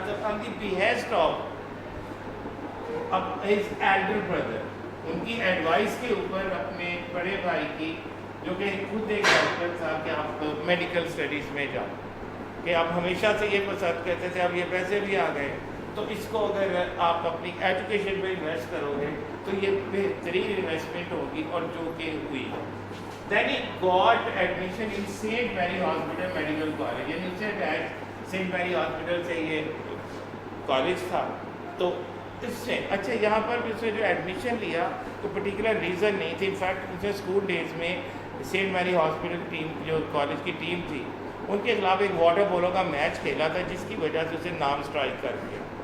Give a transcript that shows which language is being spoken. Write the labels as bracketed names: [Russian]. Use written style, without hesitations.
[Urdu] تو [English] on the behest of his elder brother, [Urdu] ان کی advice کے اوپر اپنے بڑے بھائی کی, جو کہ خود ایک ڈاکٹر تھا, کہ آپ میڈیکل اسٹڈیز میں جاؤ, کہ آپ ہمیشہ سے یہ پسند کرتے تھے, اب یہ پیسے بھی آ گئے تو اس کو اگر آپ اپنی ایجوکیشن میں انویسٹ کرو گے تو یہ بہترین انویسٹمنٹ ہوگی, اور جو کہ ہوئی. [English] Then he got admission in St. [Urdu] Mary Hospital Medical College, یعنی اس سے ڈائریکٹ سینٹ میری ہاسپٹل سے یہ کالج تھا. تو اس سے اچھا یہاں پر بھی اس نے جو ایڈمیشن لیا تو پرٹیکولر ریزن نہیں تھی. انفیکٹ اس نے اسکول ڈیز میں سینٹ میری ہاسپٹل ٹیم جو کالج کی ٹیم تھی ان کے خلاف ایک واٹر پولو کا میچ کھیلا تھا, جس کی وجہ سے اسے نام اسٹرائک کر دیا.